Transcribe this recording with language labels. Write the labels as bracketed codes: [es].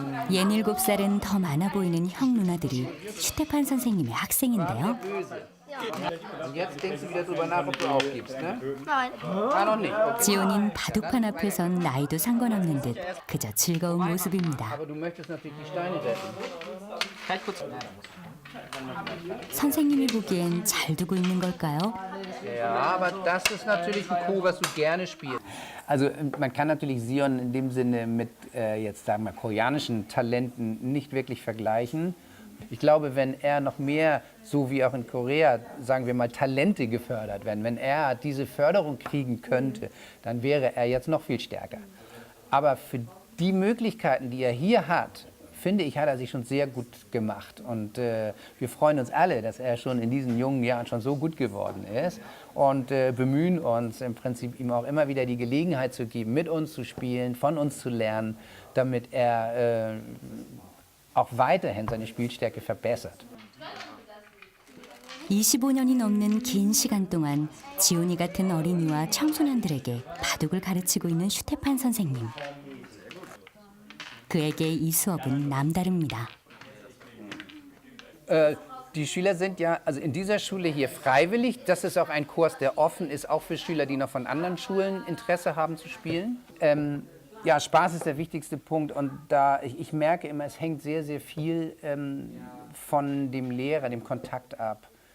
[ko] 옌 7살은 더 많아 보이는 형 누나들이 슈테판 선생님의 학생인데요. [de] Und jetzt denkst du wieder drüber nach, ob du aufgibst, ne? Nein. Noch nicht. Okay. [ko] 지연인 바둑판 앞에선 나이도 상관없는 듯 그저 즐거운 모습입니다. [de] Aber du möchtest natürlich die Steine retten. [ko] 선생님이 보기엔 잘 두고 있는 걸까요? [de] Ja, aber das ist natürlich ein Coup, was du gerne spielst. Also man kann natürlich Sion in dem Sinne mit jetzt sagen wir koreanischen Talenten nicht wirklich vergleichen. Ich glaube, wenn er noch mehr, so wie auch in Korea, sagen wir mal, Talente gefördert werden, wenn er diese Förderung kriegen könnte, dann wäre er jetzt noch viel stärker. Aber für die Möglichkeiten, die er hier hat, finde ich, hat er sich schon sehr gut gemacht. Und wir freuen uns alle, dass er schon in diesen jungen Jahren schon so gut geworden ist und bemühen uns im Prinzip ihm auch immer wieder die Gelegenheit zu geben, mit uns zu spielen, von uns zu lernen, damit er auch weiterhin seine Spielstärke verbessert. [ko] 25년이 넘는 긴 시간 동안 지온이 같은 어린이와 청소년들에게 바둑을 가르치고 있는 슈테판 선생님. 그에게 이 수업은 남다릅니다. [de] Die Schüler sind ja also in dieser Schule hier freiwillig. Das ist auch ein Kurs, der offen ist, auch für Schüler, die noch von anderen Schulen Interesse haben zu spielen. Ja, Spaß ist der wichtigste Punkt und da ich merke immer, es hängt sehr, sehr viel von dem Lehrer, dem Kontakt ab.